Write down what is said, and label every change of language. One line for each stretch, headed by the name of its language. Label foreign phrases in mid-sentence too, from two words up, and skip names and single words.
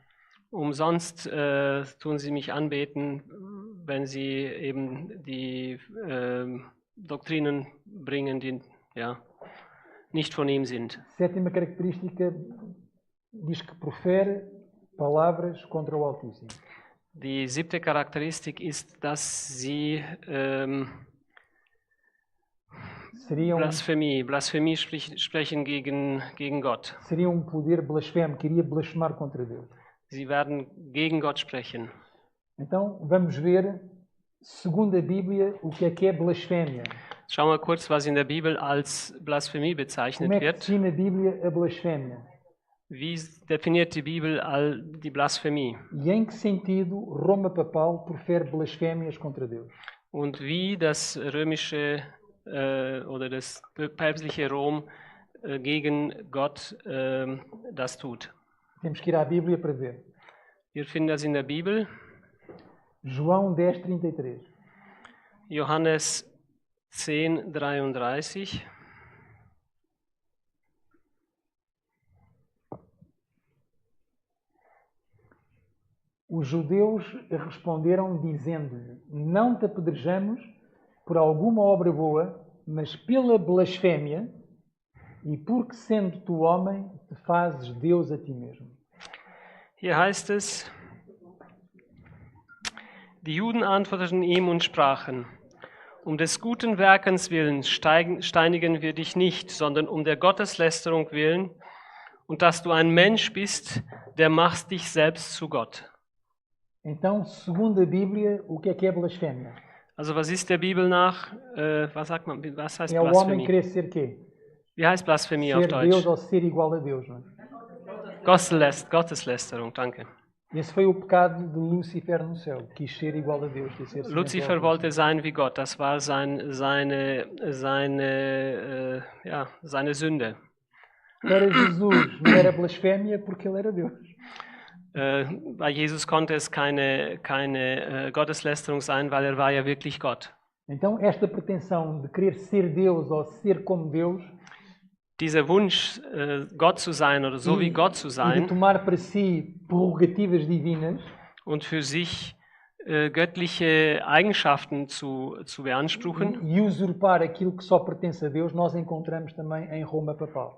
German: Umsonst tun sie mich anbeten, wenn sie eben die Doktrinen bringen, die nicht von ihm sind.
Portuguese: Sétima característica diz que profere palavras contra o Altíssimo.
German: Die 7. Charakteristik ist, dass sie Blasphemie sprechen gegen Gott.
Portuguese: Seria poder blasfemo, que iria blasfemar contra Deus.
German: Sie werden gegen Gott sprechen.
Portuguese: Então, vamos ver, segundo a Bíblia, o que é blasfémia.
German: Schauen wir kurz, was in der Bibel als Blasphemie bezeichnet wird.
Portuguese: Como é
German: wird.
Portuguese: que define a Bíblia a blasfémia?
German: Wie definiert die Bibel die Blasphemie?
Portuguese: E em que sentido Roma papal profere blasfémias contra Deus?
German: Und wie das römische oder das päpstliche Rom gegen Gott das tut.
Portuguese: Temos que ir à Bíblia para ver.
German: Wir finden das in der Bibel.
Portuguese: João 10:33.
German: Johannes 10:33.
Portuguese: Os judeus responderam dizendo-lhe: não te apedrejamos por alguma obra boa, mas pela blasfémia e porque sendo tu homem te fazes Deus a ti mesmo.
German: Hier heißt es: Die Juden antworteten ihm und sprachen: des guten Werkens willen steinigen wir dich nicht, sondern der Gotteslästerung willen und dass du ein Mensch bist, der machst dich selbst zu Gott.
Portuguese: Então, segundo a Bíblia, o que é blasfémia?
German: Also was ist der Bibel nach? Was heißt Blasphemie?
Portuguese: É o homem querer ser quê?
German: Wie heißt Blasphemie auf Deutsch?
Portuguese: Ser Deus ou ser igual a Deus, não é?
German: Gotteslästerung, danke.
Portuguese: Esse foi o pecado de Lúcifer no céu, quis ser igual a Deus.
German: Lucifer wollte sein wie Gott, das war seine Sünde.
Portuguese: Para Jesus não era blasfémia porque ele era Deus.
German: Bei Jesus konnte es keine Gotteslästerung sein, weil war ja wirklich Gott.
Portuguese: Então esta pretensão de querer ser Deus ou ser como Deus,
German: dieser Wunsch, Gott zu sein oder so wie Gott zu sein,
Portuguese: de tomar para si prerrogativas divinas,
German: und für sich göttliche Eigenschaften zu beanspruchen
Portuguese: e usurpar aquilo que só pertence a Deus, nós encontramos também em Roma papal.